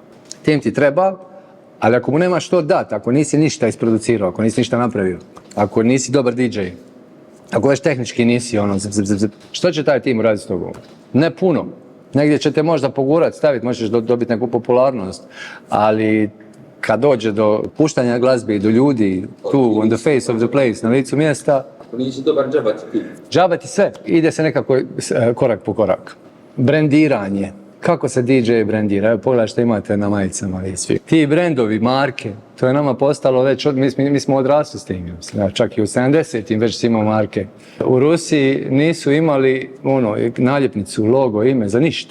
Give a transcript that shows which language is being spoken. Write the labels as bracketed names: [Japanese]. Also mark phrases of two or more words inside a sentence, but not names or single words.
[Croatian] Tim ti treba, ali ako mu nemaš što dati, ako nisi ništa isproducirao, ako nisi ništa napravio, ako nisi dobar DJ, ako već tehnički nisi što će taj tim raditi s tobom? Ne puno. Negdje će te možda pogurati, staviti, možeš dobiti neku popularnost, ali kad dođe do puštanja glazbe i do ljudi, tu, [English] on the face of the place, [Croatian] na licu mjesta, ako nisi dobar, džabati ti. Džabati sve. Ide se nekako korak po korak. Brendiranje. Kako se DJ brendira? Evo pogledaj što imate na majicama i svi. Ti brendovi, marke, to je nama postalo već, mi smo odrasli s tim. Čak i u 70-im već imamo marke. U Rusiji nisu imali naljepnicu, logo, ime, za ništa.